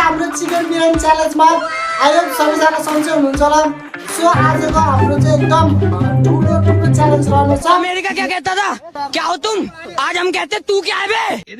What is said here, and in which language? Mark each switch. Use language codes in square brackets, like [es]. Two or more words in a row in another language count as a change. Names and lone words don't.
[en] chicken biryani challengeमा [ne] आयो सबैजना सन्चै हुनुहुन्छ होला सो आजको हाम्रो चाहिँ एकदम ठुलो च्यालेन्ज रहने छ [hi] अमेरिका क्या कहता था क्या हो तुम आज हम कहते तू क्या है बे